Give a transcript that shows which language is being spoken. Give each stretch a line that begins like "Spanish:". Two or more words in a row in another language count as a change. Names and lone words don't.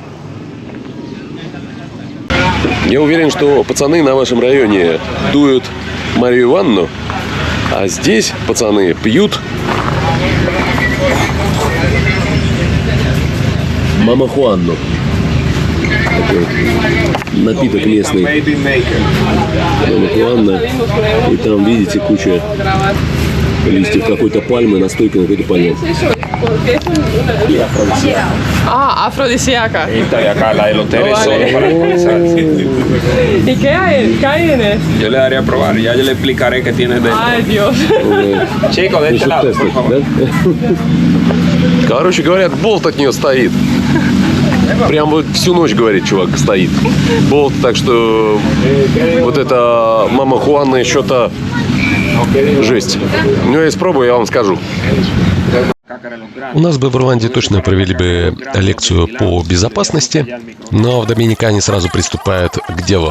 Russian: Я уверен, что пацаны на вашем районе дуют Марию Ивановну, а здесь пацаны пьют Мама Хуанну. Такой вот напиток местный. Мама Хуанна. И там, видите, куча листьев какой-то пальмы, настойка на какой-то пальме.
Spanish: Afrodisíaca. Y acá la del hotel es solo para empezar. ¿Y qué hay? ¿Qué hay en eso? Yo le daría a probar, ya yo le explicaré qué tiene dentro. Ay, Dios. Chicos, de este lado, por favor.
Russian: Короче, говорят, болт от нее стоит. Прям вот всю ночь, говорит, чувак, стоит. Болт, так что вот это Мама Хуанна что-то жесть. Ну, я испробую, я вам скажу. У нас бы в Руанде точно провели бы лекцию по безопасности, но в Доминикане сразу приступают к делу.